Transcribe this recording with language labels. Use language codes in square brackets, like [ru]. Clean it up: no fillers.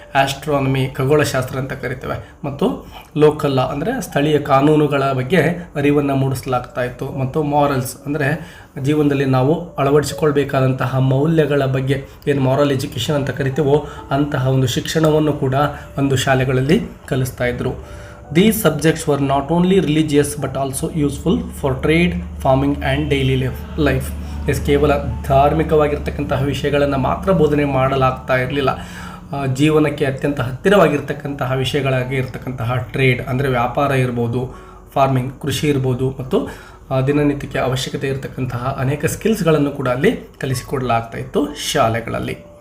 [kn] Astronomy ಖಗೋಳಶಾಸ್ತ್ರ ಅಂತ ಕರಿತೇವೆ. ಮತ್ತು ಲೋಕಲ್ ಲಾ ಅಂದರೆ ಸ್ಥಳೀಯ ಕಾನೂನುಗಳ ಬಗ್ಗೆ ಅರಿವನ್ನು ಮೂಡಿಸಲಾಗ್ತಾ ಇತ್ತು. ಮತ್ತು ಮಾರಲ್ಸ್ ಅಂದರೆ ಜೀವನದಲ್ಲಿ ನಾವು ಅಳವಡಿಸಿಕೊಳ್ಬೇಕಾದಂತಹ ಮೌಲ್ಯಗಳ ಬಗ್ಗೆ, ಏನು ಮಾರಲ್ ಎಜುಕೇಷನ್ ಅಂತ ಕರಿತೇವೋ ಅಂತಹ ಒಂದು ಶಿಕ್ಷಣವನ್ನು ಕೂಡ ಒಂದು ಶಾಲೆಗಳಲ್ಲಿ ಕಲಿಸ್ತಾ ಇದ್ರು. [en] These subjects were not only religious but also useful for trade, farming and daily life. [kn] ಕೇವಲ ಧಾರ್ಮಿಕವಾಗಿರ್ತಕ್ಕಂತಹ ವಿಷಯಗಳನ್ನು ಮಾತ್ರ ಬೋಧನೆ ಮಾಡಲಾಗ್ತಾ ಇರಲಿಲ್ಲ. ಜೀವನಕ್ಕೆ ಅತ್ಯಂತ ಹತ್ತಿರವಾಗಿರ್ತಕ್ಕಂತಹ ವಿಷಯಗಳಾಗಿ ಇರ್ತಕ್ಕಂತಹ ಟ್ರೇಡ್ ಅಂದರೆ ವ್ಯಾಪಾರ ಇರ್ಬೋದು, ಫಾರ್ಮಿಂಗ್ ಕೃಷಿ ಇರ್ಬೋದು, ಮತ್ತು ದಿನನಿತ್ಯಕ್ಕೆ ಅವಶ್ಯಕತೆ ಇರತಕ್ಕಂತಹ ಅನೇಕ ಸ್ಕಿಲ್ಸ್ಗಳನ್ನು ಕೂಡ ಅಲ್ಲಿ ಕಲಿಸಿಕೊಡಲಾಗ್ತಾ ಇತ್ತು ಶಾಲೆಗಳಲ್ಲಿ.